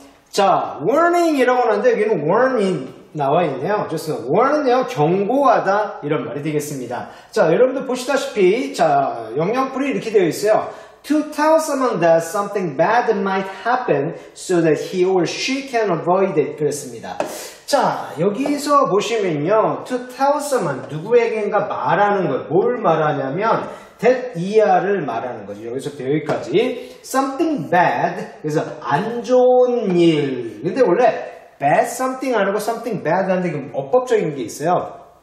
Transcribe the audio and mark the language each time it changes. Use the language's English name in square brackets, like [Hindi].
[Korean] 자, warning이라고 하는데 여기는 warning 나와 있네요. 좋습니다. warning은요, 경고하다 이런 말이 되겠습니다. 자, 여러분들 보시다시피 자, 영영풀이 이렇게 되어 있어요. [English] To tell someone that something bad might happen so that he or she can avoid it. [Korean] 그랬습니다. 자, 여기서 보시면요, [English] to tell someone, [Korean] 누구에겐가 말하는 것, 뭘 말하냐면 that 이하를 말하는 거죠. 여기서부터 여기까지 [English] something bad, [Korean] 그래서 안 좋은 일. 근데 원래 bad something 안 하고 something bad 하는데 그 어법적인 게 있어요.